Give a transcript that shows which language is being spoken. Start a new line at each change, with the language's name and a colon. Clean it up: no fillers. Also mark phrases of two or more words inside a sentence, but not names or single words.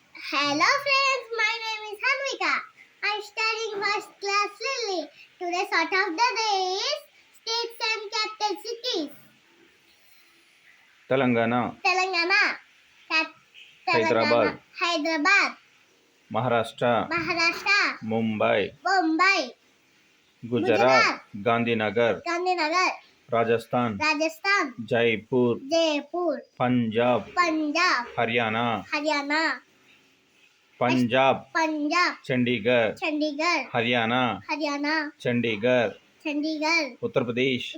English: Hello friends, my name is Hanvika. I'm studying first class Lily. Today's thought of the day is states and capital cities. Telangana, Telangana, Hyderabad, Hyderabad, Maharashtra, Mumbai, Mumbai, Gujarat, Gandhinagar, Rajasthan, Jaipur, Punjab, Haryana, Punjab, Chandigarh, Haryana, Chandigarh, Uttar Pradesh,